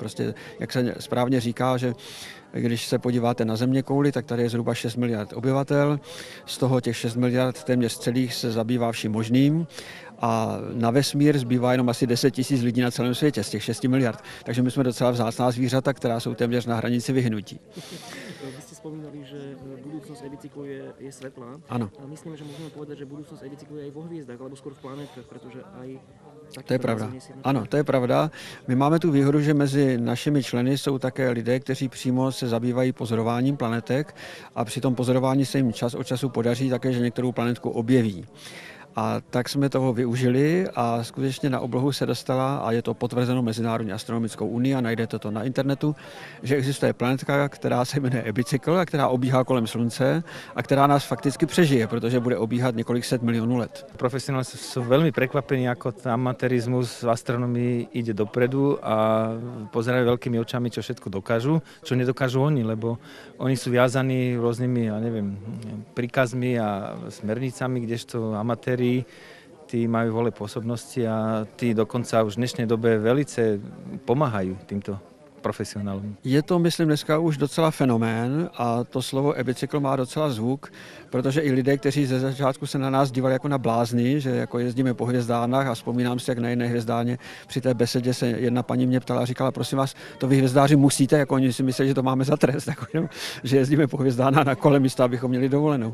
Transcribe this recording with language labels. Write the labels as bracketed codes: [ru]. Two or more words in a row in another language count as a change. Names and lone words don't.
[cs] Prostě, jak se správně říká, že když se podíváte na zeměkouli, tak tady je zhruba 6 miliard obyvatel, z toho těch 6 miliard téměř celých se zabývá vším možným a na vesmír zbývá jenom asi 10 000 lidí na celém světě z těch 6 miliard. Takže my jsme docela vzácná zvířata, která jsou téměř na hranici vyhnutí. [sk] Vy ste spomínali, že budúcnosť e-bicyklu je svetlá. Áno. A myslím, že môžeme povedať, že budúcnosť e-bicyklu je aj vo hviezdách, alebo skôr v planetách, pretože aj... [cs] To je pravda. Ano, to je pravda. My máme tu výhodu, že mezi našimi členy jsou také lidé, kteří přímo se zabývají pozorováním planetek a při tom pozorování se jim čas od času podaří také, že některou planetku objeví. A tak jsme toho využili a skutečně na oblohu se dostala, a je to potvrzeno Mezinárodní astronomickou unii a najdete to na internetu, že existuje planetka, která se jmenuje e-bicykl a která obíhá kolem Slunce a která nás fakticky přežije, protože bude obíhat několik set milionů let. [sk] Profesionáli sú veľmi prekvapení, ako amatérizmus v astronomii ide dopredu a pozerajú veľkými očami, čo všetko dokážu, čo nedokážu oni, lebo oni sú viazaní rôznymi, ja neviem, príkazmi a smernicami, kdežto amatéri tí majú vole pôsobnosti a tí dokonca už v dnešnej dobe velice pomáhajú týmto profesionálům. [cs] Je to, myslím, dneska už docela fenomén a to slovo e-bicykl má docela zvuk, protože i lidé, kteří ze začátku se na nás dívali jako na blázny, že jako jezdíme po hvězdárnách a vzpomínám si, jak na jedné hvězdárně při té besedě se jedna paní mě ptala a říkala, prosím vás, to vy hvězdáři musíte, jako oni si myslí, že to máme za trest, jako, že jezdíme po hvězdárnách na kole místo, abychom měli dovolenou.